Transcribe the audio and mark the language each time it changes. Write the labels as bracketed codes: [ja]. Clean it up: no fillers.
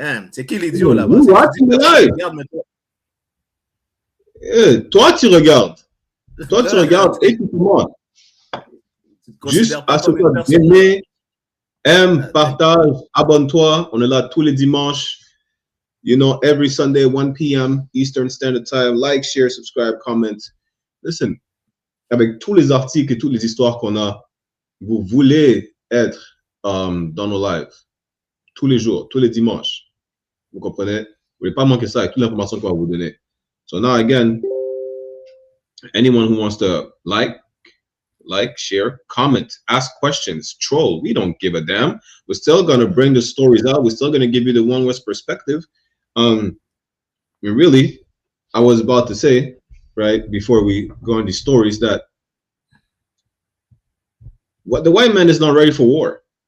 [fr] C'est qui l'idiot là-bas? Toi, tu regardes. Toi, tu regardes et tu commandes. Juste assure-toi d'aimer, aime, partage, abonne-toi. On est là tous les dimanches. [en] You know, every Sunday, 1 p.m. Eastern Standard Time. Like, share, subscribe, comment. [fr] Listen, avec tous les articles et toutes les histoires qu'on a, vous voulez être dans nos lives tous les jours, tous les dimanches. Vous comprenez? Vous ne voulez pas manquer ça avec toute l'information qu'on va vous donner. [en] So now again, anyone who wants to like, share, comment, ask questions, troll, we don't give a damn. We're still going to bring the stories out. We're still going to give you the One West perspective. Really, I was about to say, right, before we go on these stories, that what the white man is not ready for war.